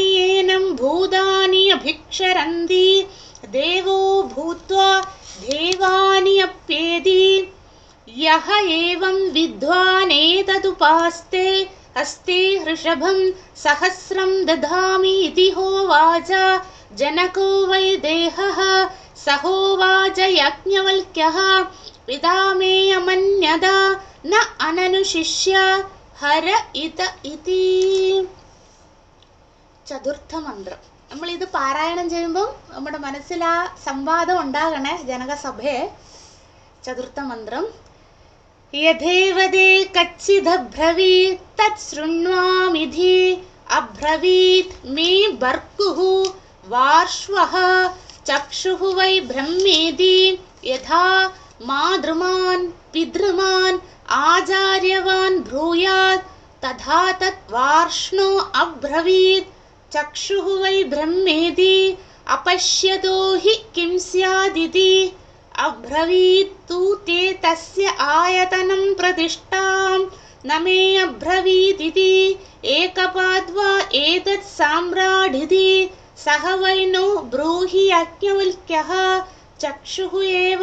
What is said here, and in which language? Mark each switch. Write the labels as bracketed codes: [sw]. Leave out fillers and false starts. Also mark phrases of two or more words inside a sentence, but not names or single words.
[sa] एनं भूतानि अभिक्षरन्ति देवो भूत्वा देवानि अप्येति यः एवं विद्वानेतदुपास्ते हस्ते वृषभं सहस्रं दधामि इति होवाच जनको वै देहः सहोवाच याज्ञवल्क्यः पिता मे अमन्यत न अननुशिष्य हर इत इति। [ml] ചതുർത്ഥ മന്ത്രം നമ്മൾ ഇത് പാരായണം ചെയ്യുമ്പോൾ നമ്മുടെ മനസ്സിൽ ആ സംവാദം ഉണ്ടാകണേ ജനകസഭയെ. [sa] ചതുർത്ഥ മന്ത്രം യഥേവ തേ കച്ചിദബ്രവീത് തത് ശൃണ്വാമിധി അബ്രവീത് മേ ഭർഗുഃ വാർഷ്വഃ ചക്ഷുഃ വൈ ബ്രഹ്മേതി യഥാ മാതൃമാൻ പിതൃമാൻ ആചാര്യവാൻ ബ്രൂയാത് തഥാ തത് വാർഷ്ണോ അബ്രവീത് ചക്ഷുഃ വൈ ബ്രഹ്മേതി अपश्यतो हि किं स्यादिति अब्रवीत् तु ते तस्य आयतनं प्रतिष्ठां न मे अब्रवीदिति एकपाद्वा एतत् साम्राढिति सह वै नो ब्रूहि याज्ञवल्क्यः चक्षुः एव